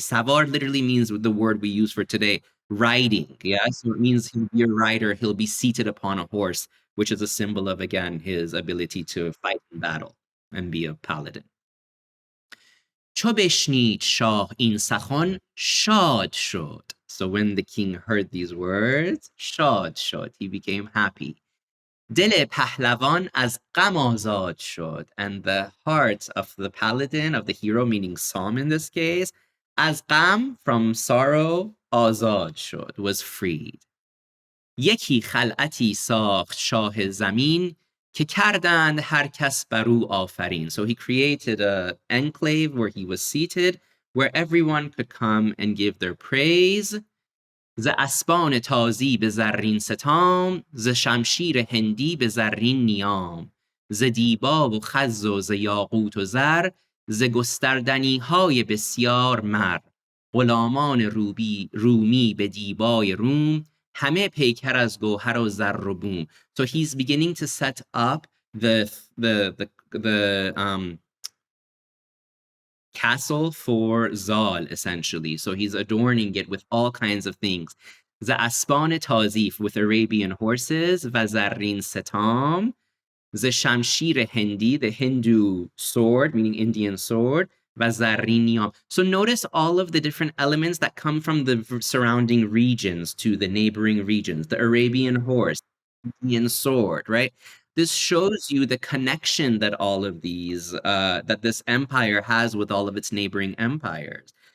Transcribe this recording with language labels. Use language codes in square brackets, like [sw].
[en] Savar literally means the word we use for today, riding. Yeah, so it means he'll be a rider, he'll be seated upon a horse. which is a symbol of, again, his ability to fight in battle and be a paladin. [fa] چو بشنید شاه این سخن شاد شد. [en] So when the king heard these words, [fa] شاد شد. [en] He became happy. [fa] دل پهلوان از غم آزاد شد. [en] And the heart of the paladin, of the hero, meaning Sam in this case, [fa] از غم, [en] from sorrow, [fa] آزاد شد, [en] was freed. [fa] یکی خلعتی ساخت شاه زمین که کردند هر کس بر او آفرین. [en] So he created an enclave where he was seated, where everyone could come and give their praise. [fa] ز اسبان تازی به زرین ستام، ز شمشیر هندی به زرین نیام، ز دیبا و خز و ز یاقوت و زر، ز گستردنی های بسیار مر، غلامان رومی به دیبای روم، همه پیکر از گوهر و زر و بوم. [en] So he's beginning to set up the castle for Zal, essentially. So he's adorning it with all kinds of things. [fa] ز اسبان تازیف, [en] with Arabian horses, [fa] و زرین ستام, ز شمشیر هندی, [en] the Hindu sword, meaning Indian sword, [fa] و زرین نیام. [en] So notice all of the different elements that come from the surrounding regions to the neighboring regions. The Arabian horse, Indian sword, right? This shows you the connection that all of these, that this empire has with all of its neighboring empires.